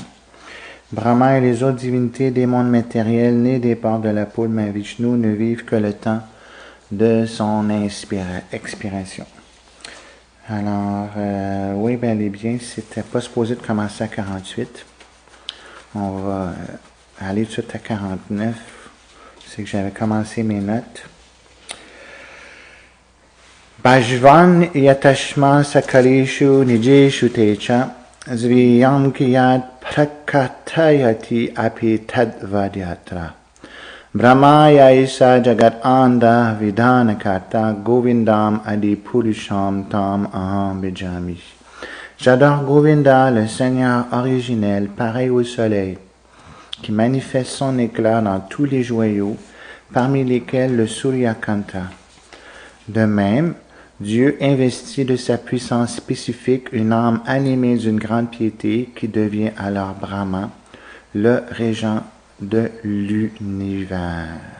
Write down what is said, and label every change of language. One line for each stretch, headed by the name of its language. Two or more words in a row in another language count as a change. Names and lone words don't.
French: Brahma et les autres divinités des mondes matériels nés des pores de la peau de ma Vishnu ne vivent que le temps de son expiration. Alors, oui, bel et bien, c'était pas supposé de commencer à 48. On va aller tout de suite à 49. C'est que j'avais commencé mes notes.
Sanskrit: भज्वन् यताश्म सकलेषु निजेषु तेच ज्वियम् कियत् प्रकटयति अपि तद्वद्यत्र ब्रह्म यैस जगत् अण्ड विधानकर्ता गोविन्दम् आदि पुरुषम् तम् अहम् भजामि.
French: J'adore Govinda, le Seigneur originel, pareil au soleil, qui manifeste son éclat dans tous les joyaux, parmi lesquels le Surya Kanta. De même, Dieu investit de sa puissance spécifique une âme animée d'une grande piété qui devient alors Brahma, le régent de l'univers.